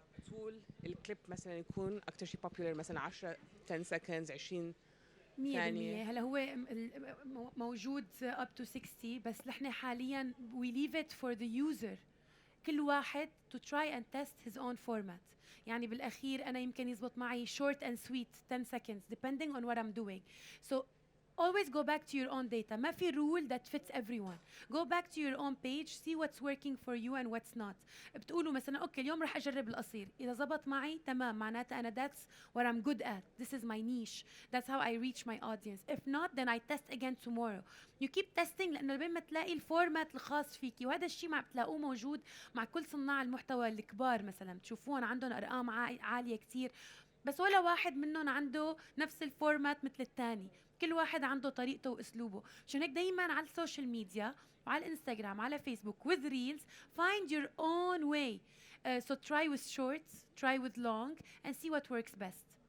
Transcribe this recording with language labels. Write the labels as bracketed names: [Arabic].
[Arabic] طول الكليب مثلا يكون اكثر شيء popular، مثلا [English] 10 seconds [Arabic] 20 ثانية. هلا هو موجود [English] up to 60، [Arabic] بس نحن حاليا [English] we leave it for the user، [Arabic] كل واحد [English] to try and test his own format. [Arabic] يعني بالاخير انا يمكن يزبط معي [English] short and sweet 10 seconds depending on what I'm doing. So always go back to your own data. [Arabic] ما في [English] rule that fits everyone. Go back to your own page, see what's working for you and what's not. [Arabic] بتقولوا مثلا اوكي اليوم رح اجرب القصير، اذا زبط معي تمام، معناتها انا [English] that's what I'm good at. This is my niche. That's how I reach my audience. If not then I test again tomorrow. You keep testing [Arabic] لانه لبين ما تلاقي الفورمات الخاص فيكي، وهذا الشيء ما بتلاقوه موجود مع كل صناع المحتوى الكبار. مثلا بتشوفون عندهم ارقام عاليه كتير، بس ولا واحد منهم عنده نفس الفورمات مثل الثاني. كل واحد عنده طريقته واسلوبه. عشان هيك دايما على السوشيال ميديا وعلى الانستغرام على فيسبوك [English] with reels find your own way. So try with shorts, try with long and see what works best.